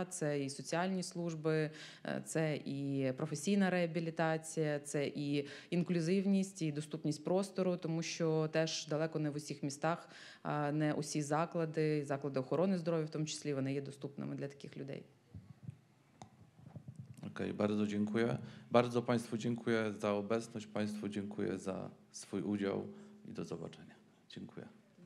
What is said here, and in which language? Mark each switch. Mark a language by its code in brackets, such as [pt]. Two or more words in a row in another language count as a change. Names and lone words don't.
[uk] Це і соціальні служби, це і професійна реабілітація, це і інклюзивність, і доступність простору, тому що теж далеко не в усіх містах, не усі заклади охорони здоров'я, в тому числі, вони є доступними для таких людей. [pl] Okej, bardzo dziękuję. Bardzo Państwu dziękuję za obecność, Państwu dziękuję za swój udział i do zobaczenia. Dziękuję.